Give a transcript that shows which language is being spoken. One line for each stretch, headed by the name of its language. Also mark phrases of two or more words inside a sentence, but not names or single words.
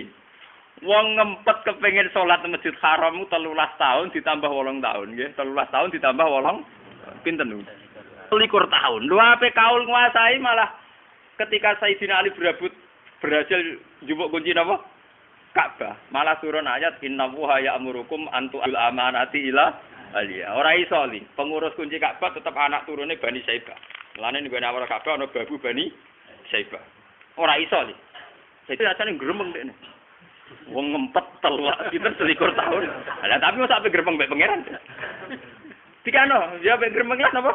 Javanese: Wong ngempet kepengin salat nang Masjid Haram 13 tahun ditambah 8 tahun nggih. 13 tahun ditambah 8 pinten niku? 13 tahun. Lho ape kaul nguasai malah ketika Sayyidina Ali berhasil jupuk kunci napa? Ka'bah. Malah turun ayat
Arabic: innahu ya'murukum an tu'al amanati ila aliya.
Javanese: Ora iso li. Pengurus kunci Ka'bah tetap anak turune Bani Saibah. Lane ning awal Ka'bah ana babu Bani Saibah. Ora iso li. Jadi rasane gremeng dekne. Wong ngempet telak pinten 21 tahun. Lah tapi mosok ape gremeng mbek pangeran. Dikano, ya mbek gremeng lah napa?